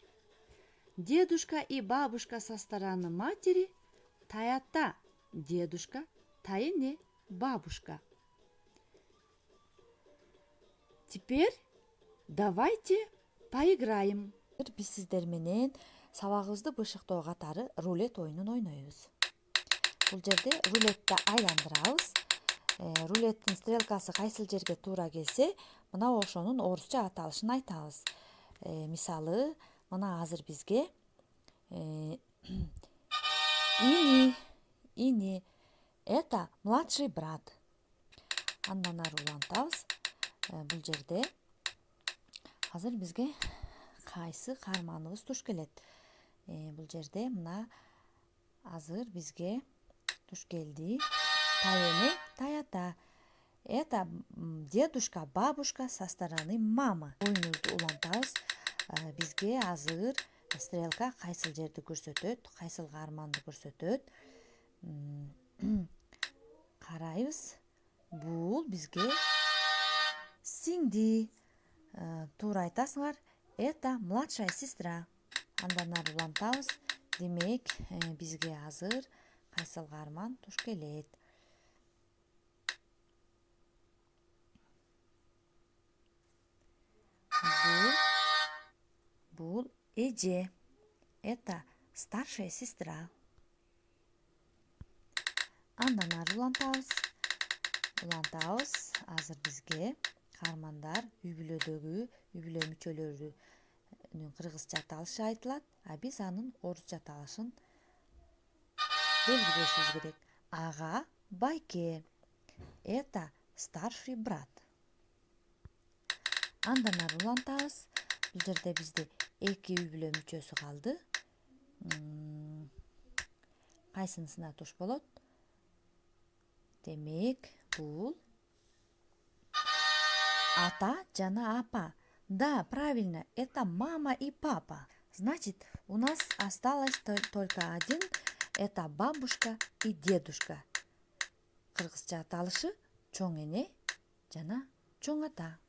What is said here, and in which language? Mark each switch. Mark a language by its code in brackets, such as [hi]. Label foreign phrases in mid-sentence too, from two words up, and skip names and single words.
[ru] Дедушка и бабушка со стороны матери – таята, дедушка, тайне, бабушка. Теперь давайте поиграем. [ky] Биз сиздер менен сабагыбызды бышыктоо катары рулет оюнун ойнойбуз. Бул жерде рулетти айландырабыз. Рулеттин стрелкасы кайсыл жерге туура келсе, мына ошонун орусча аталышын айтабыз. Мисалы, мына азыр бизге ини, [ru] это младший брат. [ky] Андан ары улантабыз. Бул жерде азыр бизге кайсы каарманыбыз туш келет? Бул жерде мына азыр бизге туш келди. Тайене, таята. [ru] Это дедушка, бабушка со стороны мамы. [ky] Оюнубузду улантабыз. Бизге азыр стрелка кайсыл жерди көрсөтөт, кайсыл каарманды көрсөтөт. Карайбыз. Бул бизге сиңди. Туура айтасыңар. [ru] Это младшая сестра. [ky] Андан ары улантабыз. Демек, бизге азыр кайсыл каарман туш келет? Бул эже. [ru] Это старшая сестра. [ky] Андан ары улантабыз. Азыр бизге каармандар үй бүлөдөгү үй бүлө мүчөлөрүнүн кыргызча аталышы айтылат, а биз анын орусча аталышын белгилешибиз керек. Ага, байке. [ru] Это старший брат. [ky] Андан ары улантабыз. Бул жерде бизде эки үй бүлө мүчөсү калды. Кайсынысына туш болот? Демек, бул ата жана апа. [ru] Да, правильно, это мама и папа. Значит, у нас осталось только один. Это бабушка и дедушка. [ky] Кыргызча аталышы чоң эне жана чоң ата.